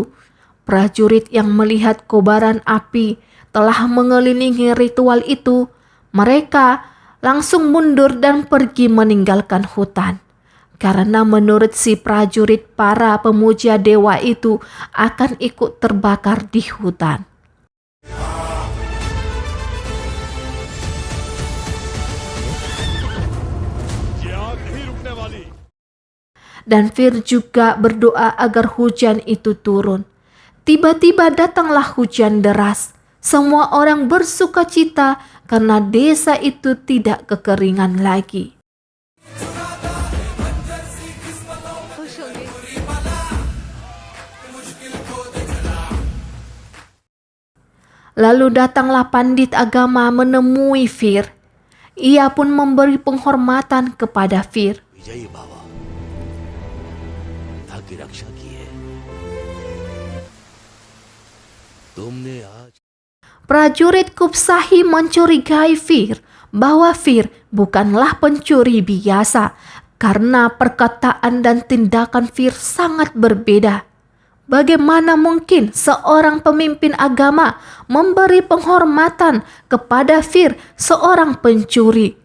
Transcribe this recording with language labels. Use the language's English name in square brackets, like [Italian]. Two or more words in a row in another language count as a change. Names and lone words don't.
[Indonesian] Prajurit yang melihat kobaran api telah mengelilingi ritual itu, mereka langsung mundur dan pergi meninggalkan hutan. Karena menurut si prajurit, para pemuja dewa itu akan ikut terbakar di hutan. [Hindi] ये आग नहीं रुकने वाली। [Indonesian] Dan Fir juga berdoa agar hujan itu turun. Tiba-tiba datanglah hujan deras. Semua orang bersuka cita karena desa itu tidak kekeringan lagi. Lalu datanglah pandit agama menemui Fir. Ia pun memberi penghormatan kepada Fir. [Hindi] विजयी बाबा की रक्षा की है। तुमने आज [Indonesian] Prajurit Kupsahi mencurigai Fir bahwa Fir bukanlah pencuri biasa karena perkataan dan tindakan Fir sangat berbeda. Bagaimana mungkin seorang pemimpin agama memberi penghormatan kepada Fir, seorang pencuri?